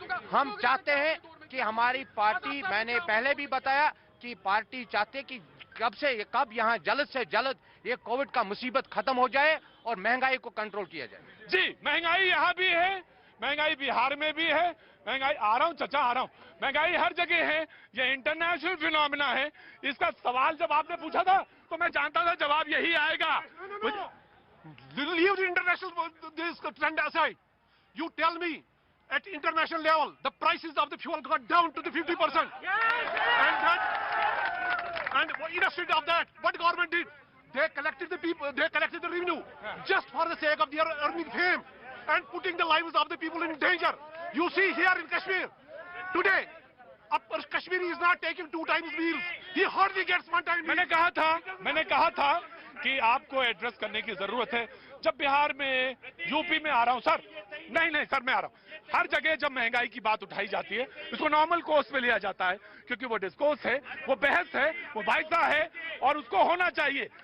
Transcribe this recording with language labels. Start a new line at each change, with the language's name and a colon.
Hindi: हम चाहते हैं कि हमारी पार्टी, मैंने पहले भी बताया कि पार्टी चाहते कि कब यहाँ जल्द से जल्द ये कोविड का मुसीबत खत्म हो जाए और महंगाई को कंट्रोल किया जाए। जी, महंगाई यहाँ भी है, महंगाई बिहार में भी है, महंगाई आ रहा हूं चाचा आ रहा हूं, महंगाई हर जगह है, ये इंटरनेशनल फिनोमिना है। इसका सवाल जब आपने पूछा था तो मैं जानता था जवाब यही आएगा।
English: Leave the international this trend aside. You tell me, at international level, the prices of the fuel got down to the 50%. And instead of that, what government did? They collected the people, they collected the revenue just for the sake of their earning fame and putting the lives of the people in danger. You see here in Kashmir today, Kashmiri is not taking 2 times meals. He hardly gets 1 time meal.
Hindi: मैंने कहा था कि आपको address करने की जरूरत है। जब बिहार में, यूपी में आ रहा हूं सर, नहीं सर मैं आ रहा हूं, हर जगह जब महंगाई की बात उठाई जाती है उसको नॉर्मल कोर्स पे लिया जाता है, क्योंकि वो डिस्कोर्स है, वो बहस है, वो वायदा है और उसको होना चाहिए।